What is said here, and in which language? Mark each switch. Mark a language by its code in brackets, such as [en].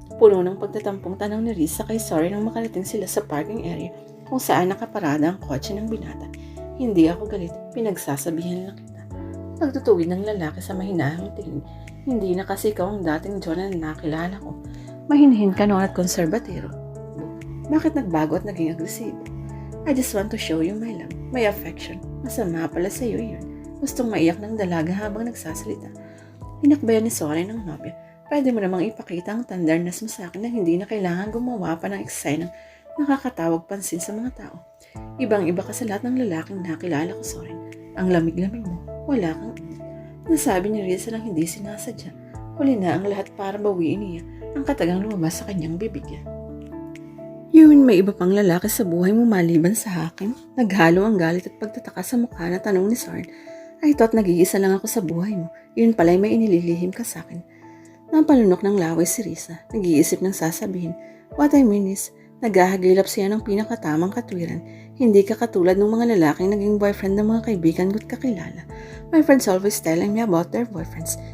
[tl] Puno ng pagtatampong tanong ni Risa kay Soren nang makarating sila sa parking area kung saan nakaparada ang kotse ng binata. Hindi ako galit, pinagsasabihan lang kita. Pagtutuwid ng lalaki sa mahinahang tingin. Hindi na kasi ikaw ang dating John na nakilala ko. Mahinhin ka noon at konserbatero. Bakit nagbago at naging agresibo? [en] I just want to show you my love, my affection. [tl] Masama pala sa iyo yun. Gustong maiyak ng dalaga habang nagsasalita. Hinakbayan ni Soren ng nobya. Pwede mo namang ipakita ang tenderness mo sa akin na hindi na kailangan gumawa pa ng eksenang nakakatawag pansin sa mga tao. Ibang-iba ka sa lahat ng lalaking nakilala ko, Soren. Ang lamig-lamig mo. Wala kang nasabi ni Risa nang hindi sinasadya. Huli na ang lahat para bawiin niya ang katagang lumabas sa kanyang bibigyan. Yun, may iba pang lalaki sa buhay mo maliban sa akin? Naghalo ang galit at pagtataka sa mukha na tanong ni Soren. [en] I thought [tl] nag-iisa lang ako sa buhay mo. Yun pala'y may inililihim ka sa akin. Napalunok ng laway si Risa. Nag-iisip ng sasabihin. [en] What I mean is, [tl] naghahagilap siya ng pinakatamang katwiran. Hindi ka katulad ng mga lalaking naging boyfriend ng mga kaibigan ko't kakilala. [en] My friends always telling me about their boyfriends.